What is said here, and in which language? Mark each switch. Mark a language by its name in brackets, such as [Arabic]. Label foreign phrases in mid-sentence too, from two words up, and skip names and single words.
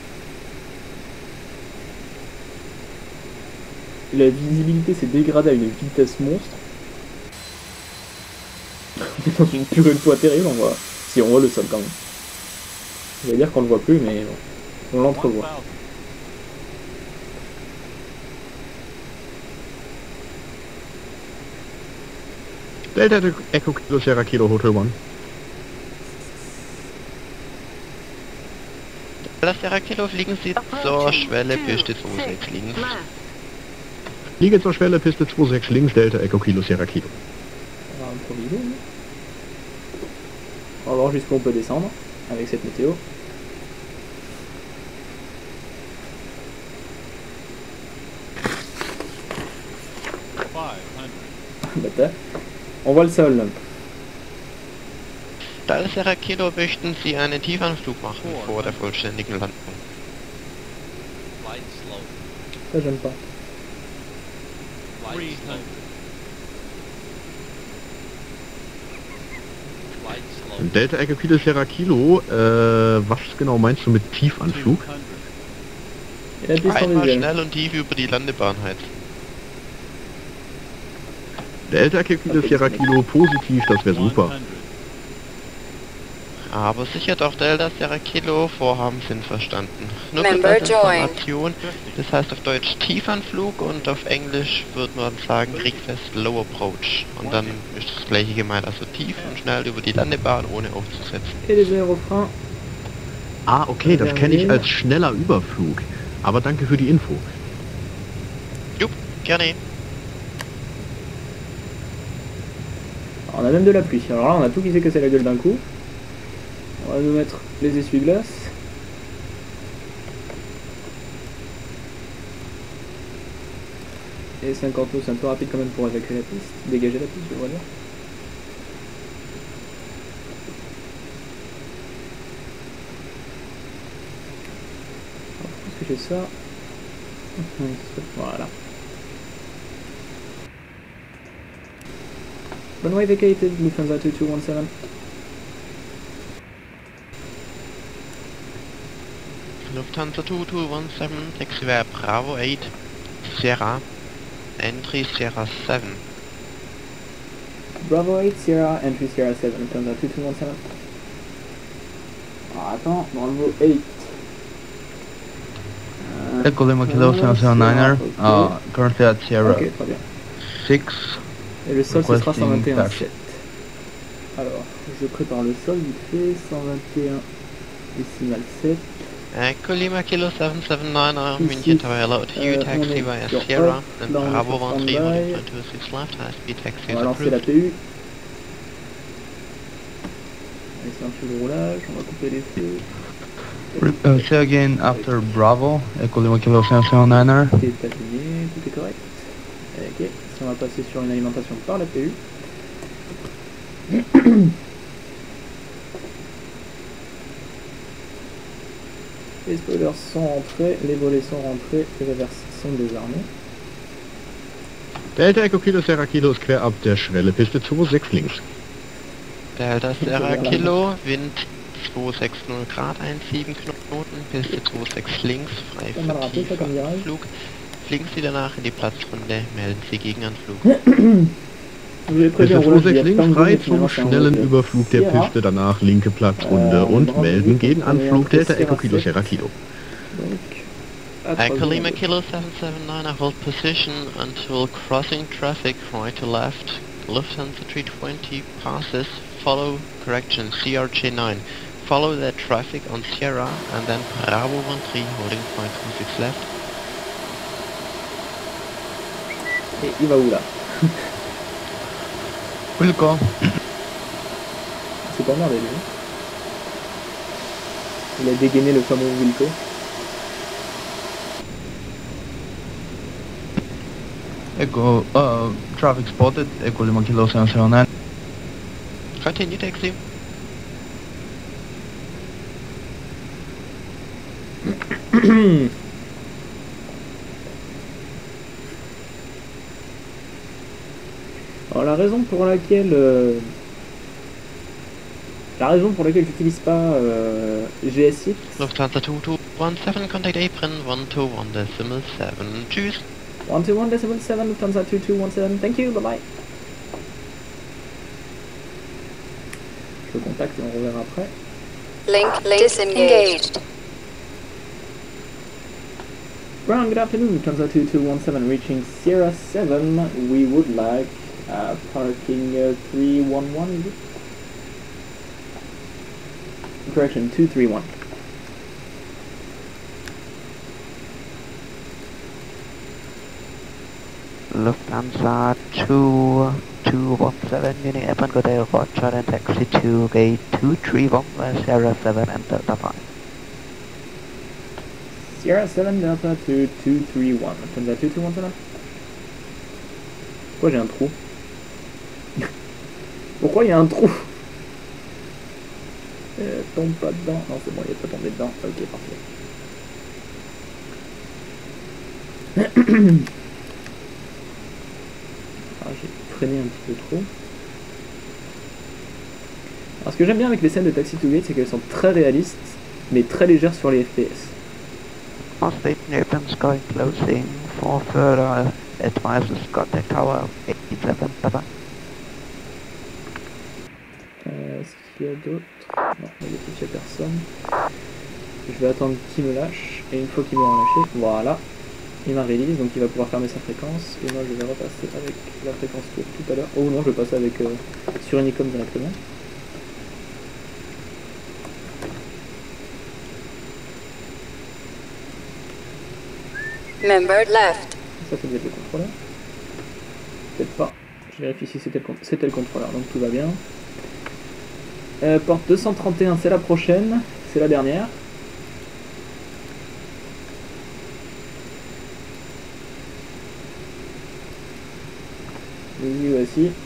[French] La visibilité s'est dégradée à une vitesse monstre. On est dans une purée de poids terrible, on voit. Si on voit le sol quand même. Je vais dire qu'on le voit plus, mais bon, on l'entrevoit. [German] Delta Echo Kilo Sierra Kilo Hotel 1. Delta Sierra Kilo, fliegen Sie zur Schwelle, Piste 26 links. Fliege zur Schwelle, Piste 26 links, Delta Echo Kilo Sierra Kilo. [French] On va improviser. On va voir jusqu'où on peut descendre avec cette météo. Bata. On voit le sol. [German] Delta Sierra Kilo, möchten Sie einen Tiefanflug machen vor der vollständigen Landung? [French] Ça j'aime pas. [German] Delta Echo Kilo Sierra Kilo, was genau meinst du mit Tiefanflug? [French] Et la piste en [German] Einmal [French] visuel. [German] schnell und tief über die Landebahn heizen. Delta Echo Kilo Sierra Kilo, positiv, das wäre super. Aber sicher doch, Delta Sierra Kilo, Vorhaben sind verstanden. Nur Member als Information, das heißt auf Deutsch Tiefanflug und auf Englisch würde man sagen [English] Request Low Approach. [German] Und dann ist das gleiche gemeint, also tief und schnell über die Landebahn ohne aufzusetzen. [French] Et les aérofreins. [German] Ah, okay, das kenne ich als schneller Überflug. Aber danke für die Info. Jupp, gerne. [French] On a même de la pluie. Alors là, on a tout qui s'est cassé la gueule d'un coup. On va nous mettre les essuie-glaces. Et 50 nœuds, c'est un peu rapide quand même pour évacuer la piste. Dégager la piste, je vois dire. Alors, pourquoi est-ce que j'ai ça? Voilà. [English] Runway vacated, Lufthansa 2217. Lufthansa 2217, taxiway Bravo 8, Sierra, entry Sierra 7. Bravo 8, Sierra, entry Sierra 7, Lufthansa 2217. [French] Ah, attends, Bravo 8. [English] Echo Lima Kilo 779er, currently at Sierra [French] Ok, très bien. [English] 6. [French] Et le sol, ce sera [English] Requesting [French] 121,7. [English] taxi. [French] Alors, je prépare le sol vite fait, 121 décimal 7. [English] Echo Lima Kilo 779er, München Tower, hello to you, taxiway Sierra, and Bravo 13, holding 226 left, high speed taxi [French] On [English] is [French] va lancer la [English] approved. [French] PU. Allez, c'est un peu de roulage, on va couper les feux. Say again after Bravo, Echo Lima Kilo 779er. Tout est aligné, tout est correct. Ok, si on va passer sur une alimentation par la PU. Les spoilers sont rentrés, les volets sont rentrés, les reverses sont désarmés. [German] Delta Echo Kilo Sierra Kilo ist quer ab der Schwelle, Piste 26 links. Delta Sierra Kilo, Wind 260 Grad, 17 Knoten, Piste 26 links, frei Kann man für raten, [French] ça comme virage. [German] Tiefanflug. Fliegen Sie danach in die Platzrunde, melden Sie Gegenanflug. [French] Je vais [German] Piste [French] prévenir au roulage, [German] 26 [French] il y a [German] links [French] plein de [German] frei [French] volets, [German] zum [French] finalement, c'est un [German] schnellen [French] vol [German] Überflug der [English] Sierra. [German] Piste, danach linke Platzrunde und [English] Bravo [German] melden [English] 8, [German] Gegenanflug Delta [English] Sierra [German] Echo Kilo [English] 7. [German] Sierra Kilo. [French] Donc, à [English] Echo [French] 3 [English] Lima [French] secondes. [English] Kilo 779, hold position until crossing traffic right to left. Lufthansa 320 passes, follow correction CRJ9. Follow that traffic on Sierra and then Bravo 13 holding 526 left. [French] Et il va où là? [English] Wilco. [French] C'est pas merdé lui. Il a dégainé le fameux Wilco. [English] Echo, traffic spotted, Echo 5 Kilo 709. Continue taxi. [French] Alors la raison pour laquelle j'utilise pas GSX, [English] Lufthansa 2217, contact apron 121.7. [German] Tschüss. [English] 121.7 Lufthansa 2217, thank you, bye bye. [French] Je le contacte et on reverra après. [English] Link disengaged. Ground, good afternoon, Lufthansa 2217 reaching Sierra 7. We would like parking 311, is it? Correction, 231. Lufthansa 2217, Munich Airport, good day, Roger, and taxi to gate 231, Sierra 7 and Delta 5. Sierra 7 Delta 2231. Lufthansa 2217. [French] Pourquoi j'ai un trou? Pourquoi il y a un trou? Tombe pas dedans. Non, c'est bon, il n'est pas tombé dedans. Ok, parfait. Alors, j'ai freiné un petit peu trop. Alors, ce que j'aime bien avec les scènes de Taxi to Gate, c'est qu'elles sont très réalistes, mais très légères sur les FPS. [English] Station opens, going closing for further advices, contact tower 87, bye-bye. [French] Est-ce qu'il y a d'autres? Non, il n'y a personne. Je vais attendre qu'il me lâche, et une fois qu'il m'aura lâché, voilà, il m'a release, donc il va pouvoir fermer sa fréquence, et moi je vais repasser avec la fréquence tour tout à l'heure. Oh non, je vais passer avec sur Unicom directement. [English] Member left. [French] Ça devait être le contrôleur. Peut-être pas. Je vérifie si c'était le contrôleur, donc tout va bien. Porte 231, c'est la prochaine. C'est la dernière. Oui, voici.